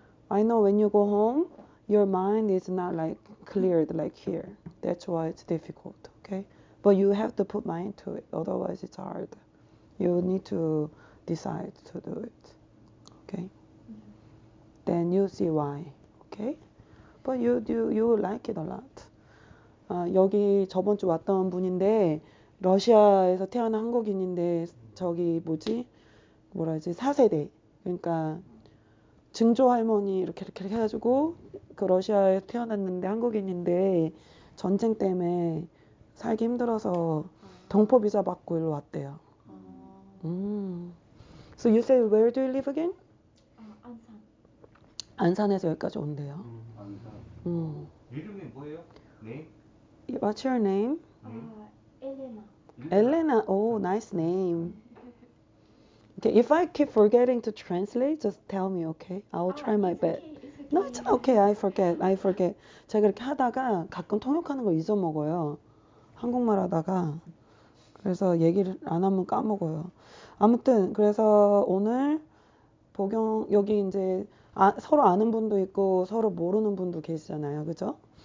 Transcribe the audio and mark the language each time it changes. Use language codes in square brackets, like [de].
[en] I know when you go home, your mind is not like cleared like here. That's why it's difficult. Okay. But you have to put mind to it. Otherwise, it's hard. You need to decide to do it. Okay. Then you see why. Okay. But you will like it a lot. [ko] 여기 저번 주 왔던 분인데 러시아에서 태어난 한국인인데 저기 뭐라 하지 4세대 그러니까 증조 할머니 이렇게 해가지고 그 러시아에 태어났는데 한국인인데 전쟁 때문에 살기 힘들어서 동포 비자 받고 일로 왔대요. [en] So you say where do you live again? [ko] 안산. 안산에서 여기까지 온대요. 안산. 이름이 뭐예요? 네? [en] What's your name? [ko] 엘레나. [en] Elena. Oh, nice name. Okay, if I keep forgetting to translate, just tell me, okay? I will try my best. It's okay. No, it's okay. I forget. [ko] 제가 그렇게 하다가 가끔 통역하는 거 잊어먹어요. 한국말 하다가. 그래서 얘기를 안 하면 까먹어요. 아무튼 그래서 오늘 보경 여기 이제 서로 아는 분도 있고 서로 모르는 분도 계시잖아요. 그죠?